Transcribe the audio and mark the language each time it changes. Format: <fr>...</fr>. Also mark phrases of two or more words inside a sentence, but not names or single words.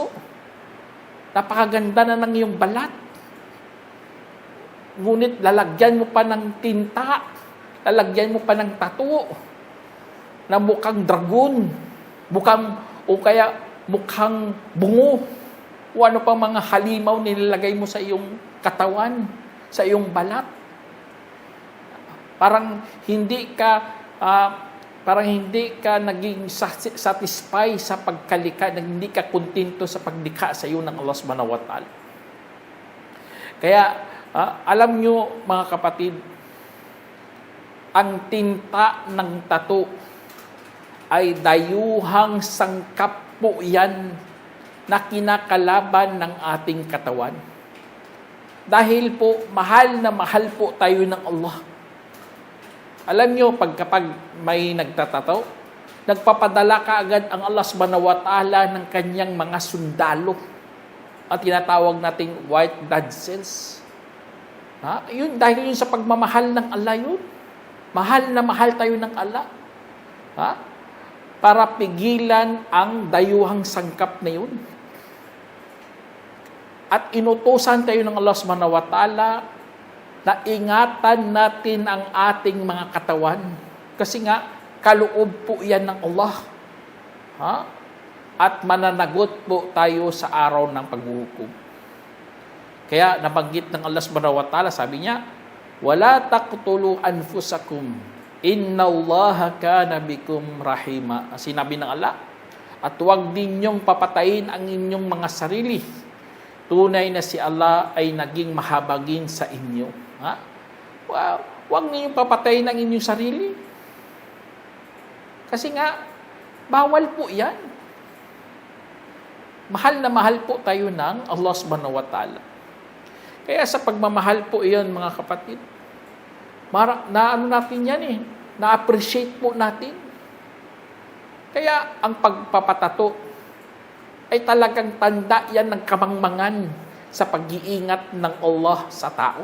<tl>Napakaganda na ng iyong balat. Ngunit lalagyan mo pa ng tinta, lalagyan mo pa ng tattoo na mukhang dragon, mukhang bungo, o ano pang mga halimaw nilalagay mo sa iyong katawan, sa iyong balat. Parang hindi ka naging satisfy sa pagkalika, hindi ka kontento sa paglikha sa iyo ng Allah</tl> <ar>سبحانه وتعالى.</ar> <tl>Kaya, alam nyo mga kapatid, ang tinta ng tato ay dayuhang sangkap po yan na kinakalaban ng ating katawan. Dahil po, mahal na mahal po tayo ng Allah. Alam nyo, kapag may nagtatato, nagpapadala ka agad ang Allah</tl> <ar>سبحانه وتعالى</ar> <tl>ng kanyang mga sundalo. At tinatawag nating</tl> <en>white blood cells.</en> <tl>Yun, dahil yun sa pagmamahal ng Allah yun. Mahal na mahal tayo ng Allah. Para pigilan ang dayuhang sangkap na yun. At inutusan tayo ng Allah</tl> <ar>سبحانه وتعالى</ar> <tl>na ingatan natin ang ating mga katawan. Kasi nga, kaloob po yan ng Allah. At mananagot po tayo sa araw ng paghuhukom. Kaya nabanggit ng Allah</tl> <ar>سبحانه وتعالى,</ar> <tl>sabi niya,</tl> <ar>ولا تقتلوا أنفسكم إن الله كان بكم رحيما.</ar> <tl>Sinabi ng Allah, at huwag ninyong papatayin ang inyong mga sarili. Tunay na si Allah ay naging mahabagin sa inyo. Huwag ninyong papatayin ang inyong sarili. Kasi nga, bawal po yan. Mahal na mahal po tayo ng Allah</tl> <ar>سبحانه وتعالى.</ar> <tl>Kaya sa pagmamahal po iyon, mga kapatid, natin yan na-appreciate po natin. Kaya ang pagpapatato ay talagang tanda yan ng kamangmangan sa pag-iingat ng Allah sa tao.</tl>